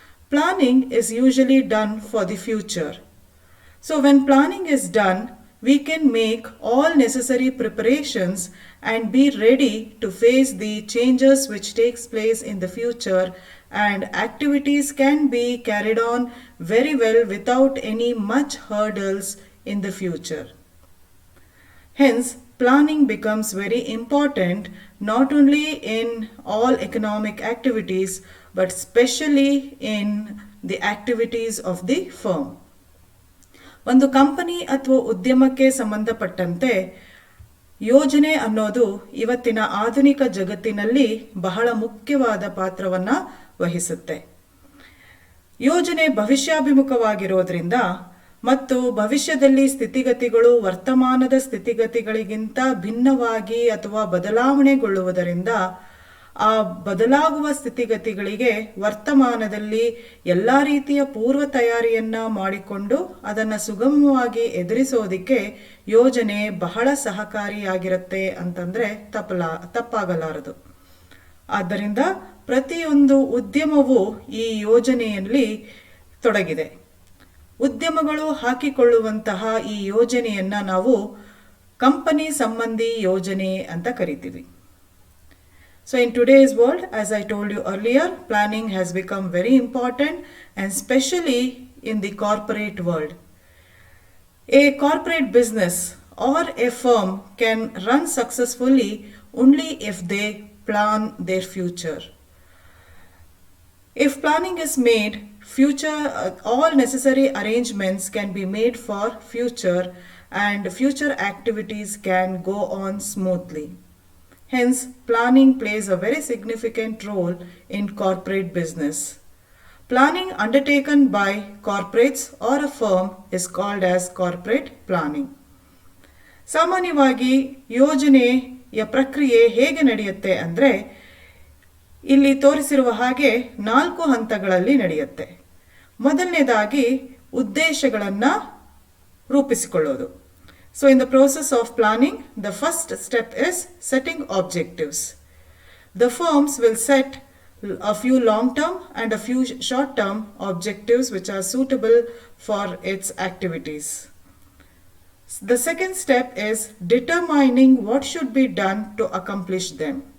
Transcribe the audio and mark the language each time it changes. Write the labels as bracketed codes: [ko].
[en] Planning is usually done for the future. So when planning is done, we can make all necessary preparations and be ready to face the changes which takes place in the future, and activities can be carried on very well without any much hurdles in the future. Hence, planning becomes very important not only in all economic activities but especially in the activities of the firm. [kn] ಒಂದು company ಅಥವಾ ಉದ್ಯಮಕ್ಕೆ ಸಂಬಂಧಪಟ್ಟಂತೆ ಯೋಜನೆ ಅನ್ನೋದು ಇವತ್ತಿನ ಆಧುನಿಕ ಜಗತ್ತಿನಲ್ಲಿ ಬಹಳ ಮುಖ್ಯವಾದ ಪಾತ್ರವನ್ನು ವಹಿಸುತ್ತೆ. ಯೋಜನೆ ಭವಿಷ್ಯಾಭಿಮುಖವಾಗಿರೋದ್ರಿಂದ ಮತ್ತು ಭವಿಷ್ಯದಲ್ಲಿ ಸ್ಥಿತಿಗತಿಗಳು ವರ್ತಮಾನದ ಸ್ಥಿತಿಗತಿಗಳಿಗಿಂತ ಭಿನ್ನವಾಗಿ ಅಥವಾ ಬದಲಾವಣೆಗೊಳ್ಳುವುದರಿಂದ ಆ ಬದಲಾಗುವ ಸ್ಥಿತಿಗತಿಗಳಿಗೆ ವರ್ತಮಾನದಲ್ಲಿ ಎಲ್ಲ ರೀತಿಯ ಪೂರ್ವ ತಯಾರಿಯನ್ನ ಮಾಡಿಕೊಂಡು ಅದನ್ನು ಸುಗಮವಾಗಿ ಎದುರಿಸೋದಿಕ್ಕೆ ಯೋಜನೆ ಬಹಳ ಸಹಕಾರಿಯಾಗಿರುತ್ತೆ ಅಂತಂದ್ರೆ ತಪ್ಪಾಗಲಾರದು. ಆದ್ದರಿಂದ ಪ್ರತಿಯೊಂದು ಉದ್ಯಮವು ಈ ಯೋಜನೆಯಲ್ಲಿ ತೊಡಗಿದೆ. ಉದ್ಯಮಗಳು ಹಾಕಿಕೊಳ್ಳುವಂತಹ ಈ ಯೋಜನೆಯನ್ನ ನಾವು ಕಂಪನಿ ಸಂಬಂಧಿ ಯೋಜನೆ ಅಂತ ಕರಿತೀವಿ. [en] So in today's world, as I told you earlier, planning has become very important, and especially in the corporate world. A corporate business or a firm can run successfully only if they plan their future. If planning is made, all necessary arrangements can be made for future, and future activities can go on smoothly. Hence, planning plays a very significant role in corporate business. Planning undertaken by corporates or a firm is called as corporate planning. [kn] ಸಾಮಾನ್ಯವಾಗಿ ಯೋಜನೆಯ ಪ್ರಕ್ರಿಯೆ ಹೇಗೆ ನಡೆಯುತ್ತೆ ಅಂದರೆ ಇಲ್ಲಿ ತೋರಿಸಿರುವ ಹಾಗೆ 4 ಹಂತಗಳಲ್ಲಿ ನಡೆಯುತ್ತೆ. ಮೊದಲನೇದಾಗಿ ಉದ್ದೇಶಗಳನ್ನು ರೂಪಿಸಿಕೊಳ್ಳೋದು. [en] So in the process of planning, the first step is setting objectives. The firms will set a few long-term and a few short-term objectives which are suitable for its activities. The second step is determining what should be done to accomplish them.